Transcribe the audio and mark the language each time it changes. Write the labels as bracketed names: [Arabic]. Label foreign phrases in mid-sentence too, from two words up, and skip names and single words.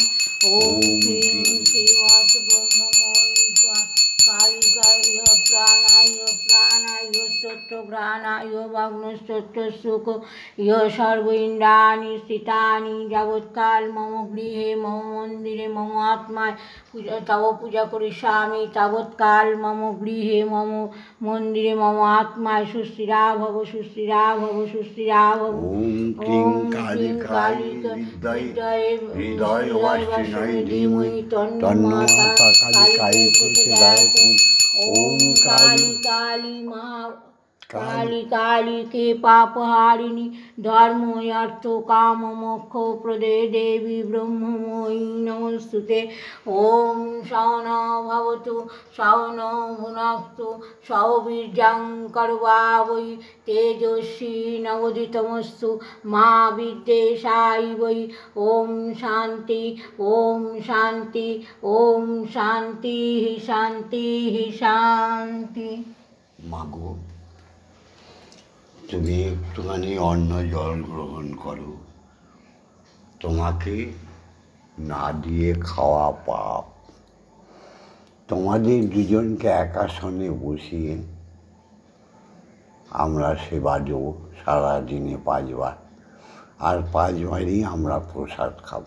[Sanskrit] ওম হ্রিং শ্রীবাস ব্রহ্মময়ী কালিকায় প্রাণায় প্রাণায় স্তোত্রঘ্রাণায় বাগ্নস্তোত্র সুখ সর্ব ইন্দ্রাণি স্থিতানি যাবৎকাল মম গৃহে মম মন্দিরে মম আত্মায় তব পূজা করিষ্যামি তাবৎকাল মম গৃহে মম মন্দিরে মম আত্মায় সুস্থিরা ভব সুস্থিরা ভব সুস্থিরা ভব। ওম ক্লিং কালিকায় বিদ্মহে হৃদয়বাসিনায় ধীমহি তন্নো মাতা কালিকায় প্রচোদয়াৎ। ओम काली काली माँ काली काली के पापहारिणी धर्म अर्थ काम मोक्ष प्रदे देवी ब्रह्ममयी नमस्तुते। ओम सौनो भवतु सौनो भुनक्तु सौवीर्यं कर्वावै तेजस्वी नवोदितमस्तु मा विद्वेषाय वै। ओम शांति ओम शांति ओम शांति शांति शांति। [Bangla] मागो তুমি একটুখানি অন্ন জল গ্রহণ করো, তোমাকে না দিয়ে খাওয়া পাপ। তোমাদের দুজনকে এক আসনে বসিয়ে আমরা সেবা দেব সারাদিনে 5 বার, আর 5 বারই আমরা প্রসাদ খাবো।